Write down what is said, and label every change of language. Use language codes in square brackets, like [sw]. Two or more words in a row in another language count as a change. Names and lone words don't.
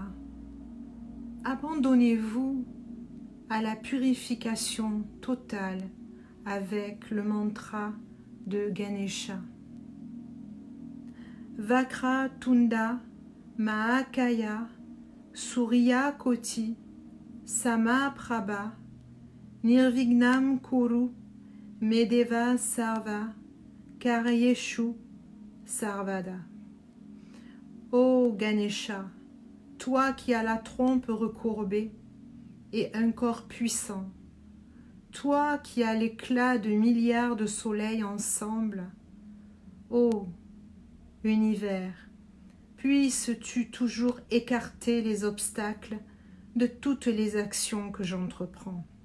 [fr] Abandonnez-vous à la purification totale avec le mantra de Ganesha. [sa] वक्र तुण्ड महाकाय सूर्य कोटि सम प्रभ निर्विघ्नम् कुरु मेदेव सर्व कार्येषु सर्वदा. [fr] Ô Ganesha, toi qui as la trompe recourbée et un corps puissant, toi qui as l'éclat de milliards de soleils ensemble, ô univers, puisses-tu toujours écarter les obstacles de toutes les actions que j'entreprends.